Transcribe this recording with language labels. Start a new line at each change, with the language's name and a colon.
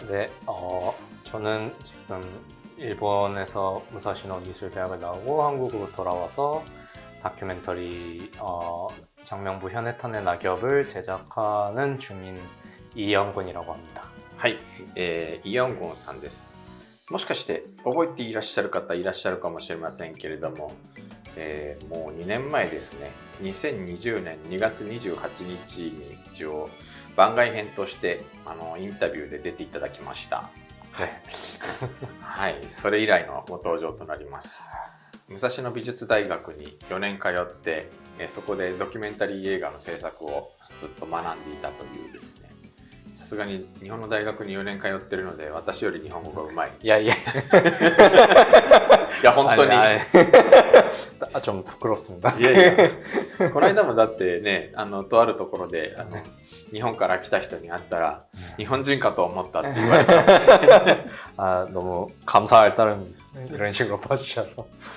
Korean: 네, 저는 지금 일본에서 무사시노 미술대학을 나오고 한국으로 돌아와서 다큐멘터리 장명부 현해탄의 낙엽을 제작하는 중인 이영근이라고 합니다.
Japanese: はい、イヨンゴンさんです。もしかして覚えていらっしゃる方いらっしゃるかもしれませんけれども、もう2年前ですね、2020年2月28日に一応番外編としてインタビューで出ていただきました。はい、はい、それ以来のご登場となります。武蔵野美術大学に4年通って、そこでドキュメンタリー映画の制作をずっと学んでいたというですね、さすがに日本の大学に4年通ってるので、私より日本語がうまい。いや本当に
Korean: 좀 부끄럽습니다.
Japanese: いやこの間もだってね、とあるところで日本から来た人に会ったら、日本人かと思ったって言われてた。
Korean: 너무 감사할 따름 이런 식으로 봐주셔서